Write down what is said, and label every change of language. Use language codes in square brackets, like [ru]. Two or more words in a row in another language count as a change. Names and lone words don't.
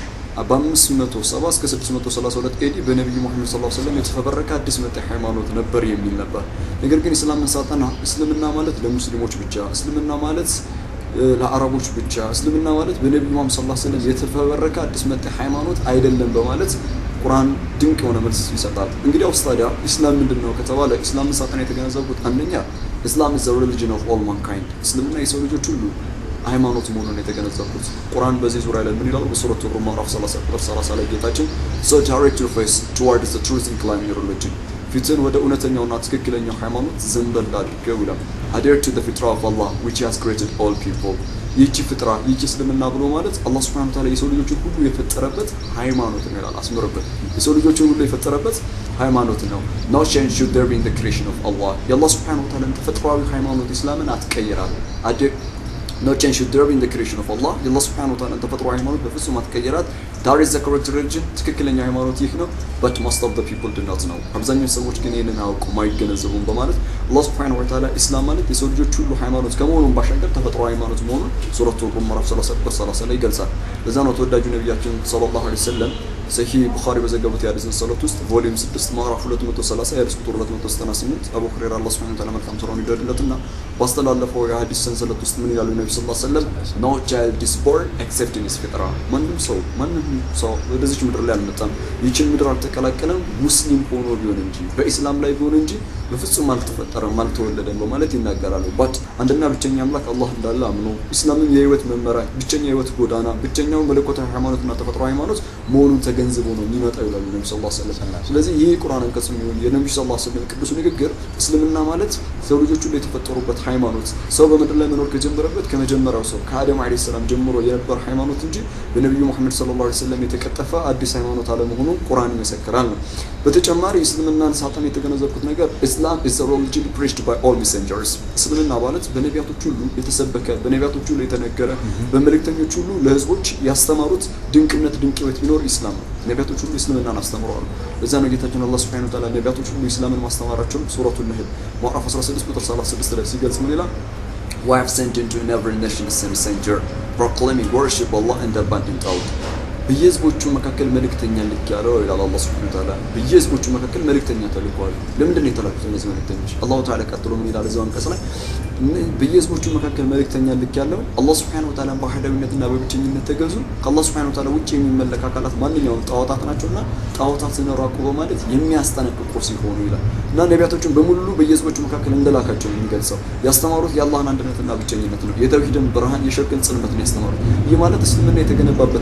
[am] በ570 እስከ 632 ኤዲ በነብዩ መሐመድ [ar] صلى الله عليه وسلم [am] የተፈበረከ አዲስ መጤ ሃይማኖት ነበር የሚል ነበር። ነገር ግን እስላምን ሳጠና እስልምና ማለት ለሙስሊሞች ብቻ፣ እስልምና ማለት ለአረቦች ብቻ፣ እስልምና ማለት በነብዩ መሐመድ [ar] صلى الله عليه وسلم [am] የተፈበረከ አዲስ መጤ ሃይማኖት አይደለም በማለት ቁርአን ድንቅ የሆነ መልስ ይሰጣል። እንግዲህ አውስታዲያ እስላም ምንድነው ከተባለ እስላምን ሳጠና የተገነዘብኩት አንደኛ እስላም [en] is the religion of all mankind፣ [am] እስልምና የሰው ልጆች ሁሉ ሃይማኖት መሆኑን የተገነዘብኩት። ቁርአን በዚህ ዙሪያ ላይ ምን ይላል? በሱረቱ ሩም ምዕራፍ 30 ቁጥር 30 ላይ ጌታችን [en] so direct your face towards the truth and claim your religion፣ [am] ፊትን ወደ እውነተኛውና ትክክለኛው ሃይማኖት ዘንበል አድርገው ይላል። [en] adhere to the fitra of Allah which has created all people [am] ይህች ፍጥራ ይህች እስልምና ብሎ ማለት አላህ [ar] سبحانه وتعالى [am] የሰው ልጆችን ሁሉ የፈጠረበት ሃይማኖት ነው ይላል። አስምርበት የሰው ልጆችን ሁሉ የፈጠረበት ሃይማኖት ነው። [en] no change should there be in the creation of Allah [am] የአላህ [ar] سبحانه وتعالى [am] ተፈጥሯዊ ሃይማኖት እስላምን አትቀይራል። [en] no change should there be in the creation of Allah [am] የአላህ [ar] سبحانه وتعالى [am] ተፈጥሯዊ ሃይማኖት በፍጹም አትቀይራት። [en] that is the correct religion [am] ትክክለኛ ሃይማኖት ይህ ነው። [en] but most of the people do not know [am] አብዛኛው ሰዎች ግን ይሄንን አያውቁም አይገነዘቡም በማለት አላህ [ar] سبحانه وتعالى [am] እስላም ማለት የሰው ልጆች ሁሉ ሃይማኖት ከመሆኑም ባሻገር ተፈጥሯዊ ሃይማኖት መሆኑን ሱረቱ ሩም ምዕራፍ 30 ላይ ይገልጻል። ለዛ ነው ተወዳጁ ነብያችን [ar] صلى الله عليه وسلم [am] ሰሂህ ቡኻሪ በዘገቡት የሐዲስ ሰለት ውስጥ ቮሊዩም 6 ምዕራፍ 230 የሐዲስ ቁጥር 298 አቡ ሁረይራ አላህ [ar] سبحانه وتعالى [am] መልካም ስራውን ይደረግለትና ባስተላለፈው የሐዲስ ሰንሰለት ውስጥ ምን ይላሉ ነብዩ [ar] صلى الله عليه وسلم [en] no child is born except in his fitra [am] ማንም ሰው ወደዚህ ምድር ላይ አልመጣም ይህችን ምድር አልተቀላቀለም ሙስሊም ሆኖ ቢሆን እንጂ በእስላም ላይ ቢሆን እንጂ በፍጹም አልተፈጠረም አልተወለደም በማለት ይናገራሉ። ባት አንድና ብቸኛ አምላክ አላህ እንዳለ አምኖ እስላምን የህይወት መመሪያ ብቸኛ የህይወት ጎዳና ብቸኛው መለኮታዊ ሃይማኖትና ተፈጥሯዊ ሃይማኖት መሆኑን ተገንዝቦ ነው የሚመጣው ይላሉ ነብዩ [ar] صلى الله عليه وسلم። [am] ስለዚህ ይሄ ቁርአን አንቀጽ ነው የነብዩ [ar] صلى الله عليه وسلم [am] ቅዱስ ንግግር እስልምና ማለት ሰው ልጆች ሁሉ የተፈጠሩበት ሃይማኖት ሰው በምድር ላይ መኖር ከጀመረበት ከመጀመሪያው ሰው ከአደም [ar] عليه السلام [am] ጀምሮ የነበረ ሃይማኖት እንጂ በነብዩ መሐመድ [ar] صلى الله عليه وسلم [am] የተቀጠፈ አዲስ ሃይማኖት አለመሆኑን ቁርአን ይመሰክራል ነው። በተጨማሪ እስልምናን ሳጣን የተገነዘብኩት ነገር [en] Islam is a religion preached by all messengers [am] እስልምና ማለት በነቢያቶች ሁሉ የተሰበከ በነቢያቶች ሁሉ የተነገረ በመልእክተኞች ሁሉ ለህዝቦች ያስተማሩት ድንቅነት ድንቅ ህይወት ቢኖር ኢስላም ነው። ነቢያቶች ሁሉ እስልምናን አስተምረዋል። ለዛ ነው ጌታችን አላህ [ar] سبحانه وتعالى [am] ነቢያቶች ሁሉ እስላምን ማስተማራቸውን ሱረቱን ነህል ምዕራፍ 16 ቁጥር 36 ላይ ሲገልጽ ምን ይላል? [en] We have sent into every nation a messenger proclaiming worship Allah and abandoning doubt [am] በየህዝቦቹ መካከል መልእክተኛ ልኬያለሁ ይላል አላህ [ar] سبحانه وتعالى። [am] በየህዝቦቹ መካከል መልእክተኛ ተልኳል። ለምንድን ነው የተላኩት እነዚህ መልእክተኞች? አላህ Ta'ala ቀጥሎ ምን ይላል እዛው አንቀጽ ላይ በየህዝቦቹ መካከል መልእክተኛ ልኬያለሁ አላህ [ar] سبحانه وتعالى [am] በዋህዳዊነትና በብቸኝነት ተገዙ ከአላህ [ar] سبحانه وتعالى [am] ውጪ የሚመለክ አካላት ማንኛውም ጣዖታት ናቸውና ጣዖታትን ራቁ በማለት የሚያስጠነቅቁ ሲሆኑ ይላል። እና ነቢያቶችን በሙሉ በየህዝቦቹ መካከል እንደላካቸው የሚገልጸው ያስተማሩት የአላህን አንድነትና ብቸኝነት ነው። የተውሂድን ብርሃን የሽርክን ጽልመት ነው ያስተማሩት። ይህ ማለት እስልምና የተገነባበት